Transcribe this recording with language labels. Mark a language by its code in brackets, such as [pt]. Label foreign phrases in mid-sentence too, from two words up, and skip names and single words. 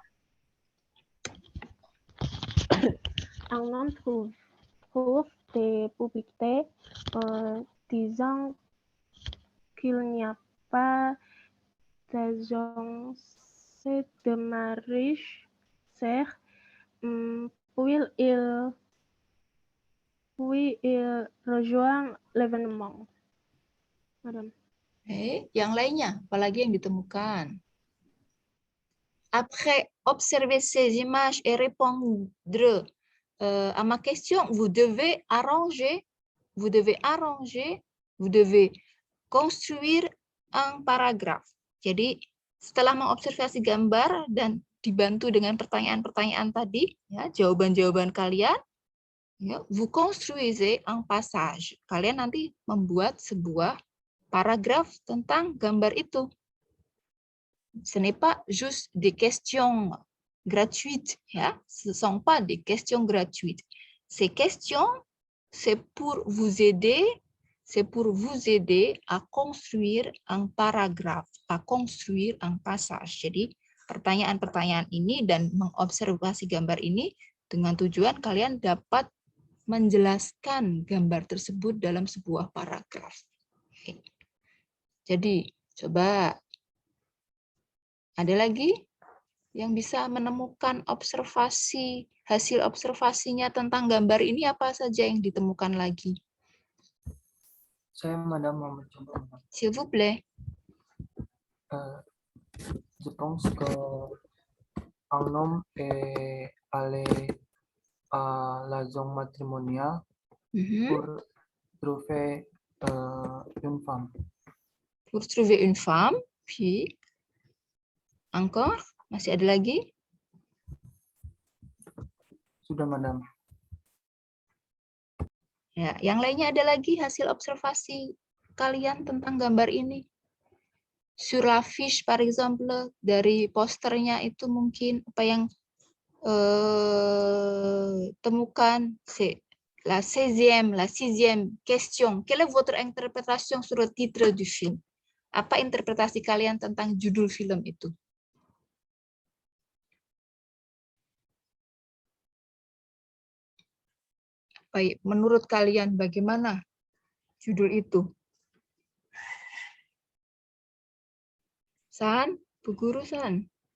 [fr] Un homme trouve des publicités disant qu'il n'y a pas d'agence de mariage, puis il rejoint l'événement. Madame. [id] Yang lainnya, apalagi yang ditemukan? [fr] après observer ces images et répondre à ma question, vous devez construire un paragraphe. [id] Jadi setelah mengobservasi gambar dan dibantu dengan pertanyaan-pertanyaan tadi, ya, jawaban-jawaban kalian, ya, [fr] vous construisez un passage. [id] Kalian nanti membuat sebuah paragraf tentang gambar itu. [fr] Ce n'est pas juste des questions gratuites, ya. Ce ne sont pas des questions gratuites. Ces questions, c'est pour vous aider à construire un paragraphe, à construire un passage. [id] Jadi pertanyaan-pertanyaan ini dan mengobservasi gambar ini dengan tujuan kalian dapat menjelaskan gambar tersebut dalam sebuah paragraf. Oke. Jadi coba ada lagi yang bisa menemukan hasil observasinya tentang gambar ini, apa saja yang ditemukan lagi? Saya, Madam, mau mencoba. [fr] S'il vous plaît. Je pense que un homme est allé à la zone matrimoniale pour trouver une femme. Pour trouver une femme, puis encore, [id] masih ada lagi? Sudah, Madam. Ya, yang lainnya ada lagi hasil observasi kalian tentang gambar ini. [fr] Sur la fiche, par exemple, [id] dari posternya itu mungkin apa yang temukan, [fr] c'est la sixième question. Quelle est votre interprétation sur le titre du film? [id] Apa interpretasi kalian tentang judul film itu? Baik, menurut kalian bagaimana judul itu? San, Bu Guru San.